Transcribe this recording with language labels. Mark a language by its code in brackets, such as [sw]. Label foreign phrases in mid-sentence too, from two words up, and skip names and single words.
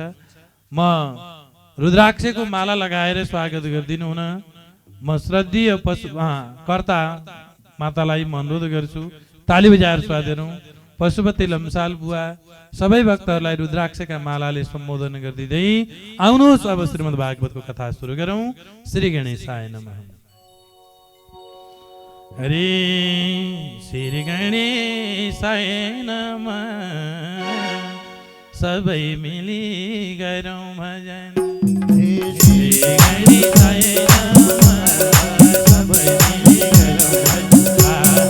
[ne] म रुद्राक्षको माला लगाएर स्वागत गरिदिनु हुन म श्रद्धेय कर्ता मातालाई म अनुरोध गर्छु, ताली बजाएर स्वागत गरौँ। पशुपति लम्साल बुवा सबै भक्तहरूलाई रुद्राक्षका मालाले सम्बोधन गरिदिँदै आउनुहोस् अब श्रीमद् भागवतको कथा सुरु गरौँ। [sa] श्री गणेशाय नमः। हरे श्री गणेशाय नमः। [ne] सबै मिली गरौँ भजन। [sa] श्री गणेशाय नमः। [ne] सबै मिली गरौँ भजन।